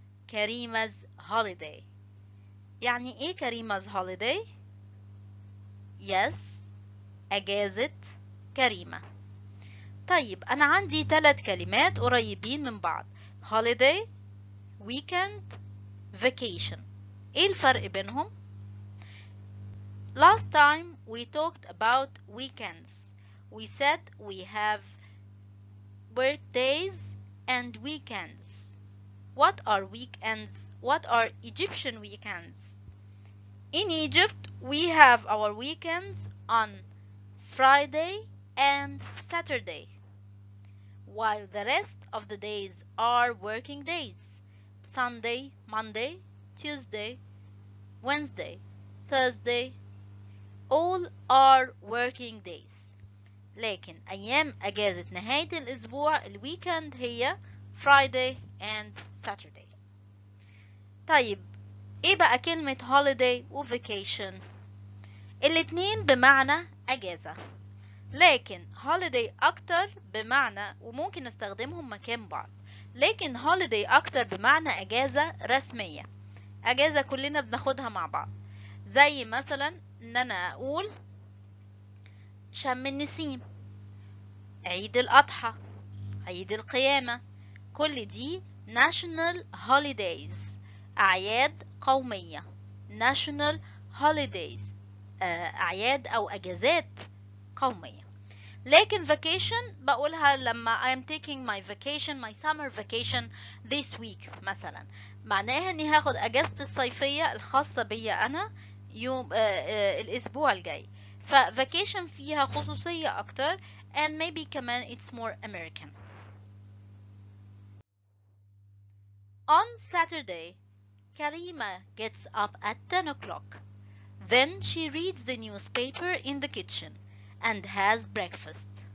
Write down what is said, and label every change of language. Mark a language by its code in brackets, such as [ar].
[en] كريمز هوليداي [ar] يعني ايه كريمز هوليداي؟ [en] yes, [ar] أجازة كريمة. طيب أنا عندي 3 كلمات قريبين من بعض: [en] holiday, weekend, vacation. [ar] إيه الفرق بينهم؟ [en] Last time we talked about weekends. We said we have birthdays and weekends. What are weekends? What are Egyptian weekends? In Egypt, we have our weekends on Friday and Saturday, while the rest of the days are working days: Sunday, Monday, Tuesday, Wednesday, Thursday, all are working days. [ar] لكن أيام أجازة نهاية الأسبوع الويكند هي [en] Friday and Saturday. [ar] طيب إيه بقى كلمة holiday و vacation؟ الاتنين بمعنى أجازة، لكن holiday أكتر بمعنى وممكن نستخدمهم مكان بعض، لكن holiday أكتر بمعنى أجازة رسمية، أجازة كلنا بناخدها مع بعض. زي مثلا إن أنا أقول شم النسيم، عيد الأضحى، عيد القيامة، كل دي [en] national holidays، [ar] أعياد قومية. [en] national holidays [ar] أعياد أو أجازات قومية. لكن vacation بقولها لما [en] I am taking my vacation, my summer vacation this week [ar] مثلا، معناها اني هاخد اجازتي الصيفية الخاصة بي انا يوم الاسبوع الجاي. ف [en] vacation [ar] فيها خصوصية اكتر [en] and maybe [ar] كمان [en] it's more American. On Saturday, Karima gets up at 10 o'clock. Then she reads the newspaper in the kitchen and has breakfast.